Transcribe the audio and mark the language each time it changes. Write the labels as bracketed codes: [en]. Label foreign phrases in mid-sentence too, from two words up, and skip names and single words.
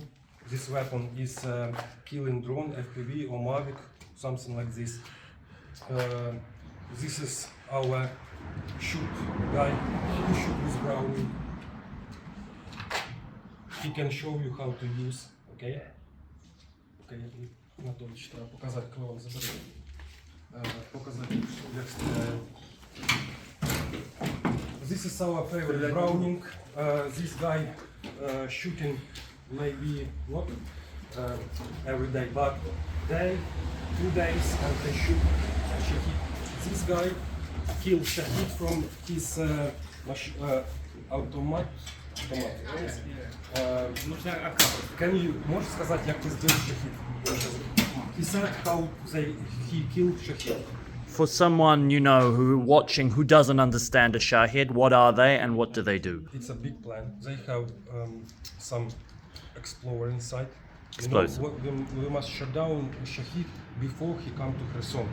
[en] This weapon is killing drone, FPV or Mavic, something like this. This is our shoot guy, who shoot with Browning. He can show you how to use, okay? [uk] Okay, Анатолич, треба показати, коли він забере. Показати, як стріляє. [en] This is our favorite Browning. This guy shooting maybe not every day, but day, 2 days, and they shoot Shahid. This guy killed Shahid from his automat. Can you [ru] можешь сказать, [uk] як ти зробив Shahid? [en] He said how he killed Shahid. For someone you know who watching who doesn't understand a Shahed, what are they and what do they do? It's a big plan. They have some explorer inside. Explosive. We must shut down Shahid before he come to Kherson.